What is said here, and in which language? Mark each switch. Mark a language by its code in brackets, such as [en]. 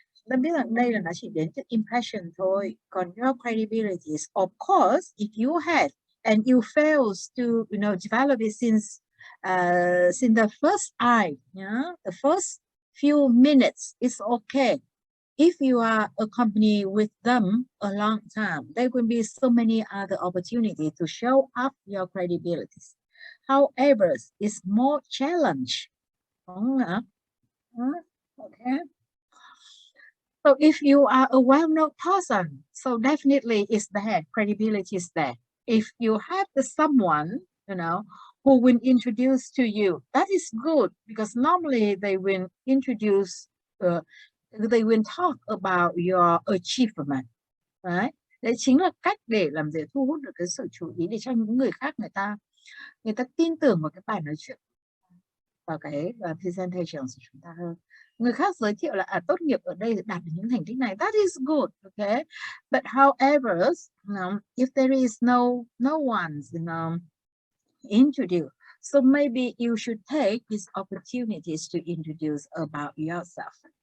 [vi] Ta biết rằng đây là nó chỉ đến từ impression thôi. Còn [en] your credibility, of course, if you had and you fails to, develop it since the first eye, the first few minutes, it's okay. If you are accompanied with them a long time, there will be so many other opportunities to show up your credibility. However, it's more challenge. Okay. So if you are a well-known person, so definitely it's there, credibility is there. If you have someone, who will introduce to you, that is good, because normally they will introduce, they will talk about your achievement, right? [vi] Đấy chính là cách để làm gì thu hút được cái sự chú ý, để cho những người khác người ta tin tưởng vào cái bài nói chuyện, vào cái presentation của chúng ta hơn. Người khác giới thiệu là tốt nghiệp ở đây đạt được những thành tích này, [en] that is good, okay. But however, if there is no one, introduce, so maybe you should take these opportunities to introduce about yourself.